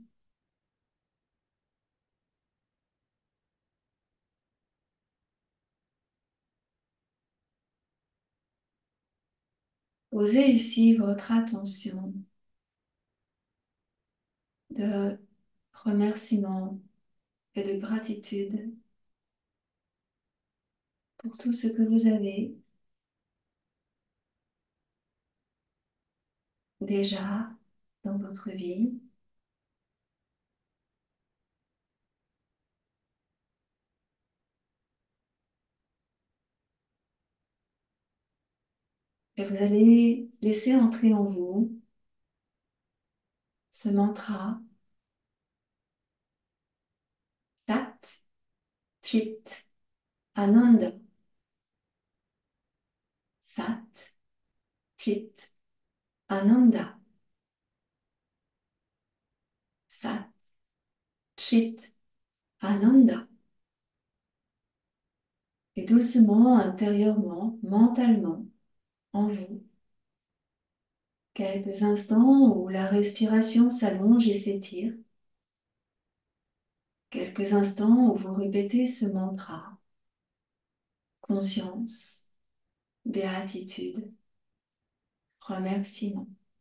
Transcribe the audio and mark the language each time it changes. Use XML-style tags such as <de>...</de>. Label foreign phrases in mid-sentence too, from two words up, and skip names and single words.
<fr>Posez ici votre attention de remerciement et de gratitude pour tout ce que vous avez déjà dans votre vie. Et vous allez laisser entrer en vous ce mantra</fr> <sa>सत्, चित्, आनन्द. सत्, चित्, आनन्द. सत्, चित्, आनन्द.</sa> <fr>Et doucement, intérieurement, mentalement, en vous, quelques instants où la respiration s'allonge et s'étire, quelques instants où vous répétez ce mantra, conscience, béatitude, remerciement.</fr>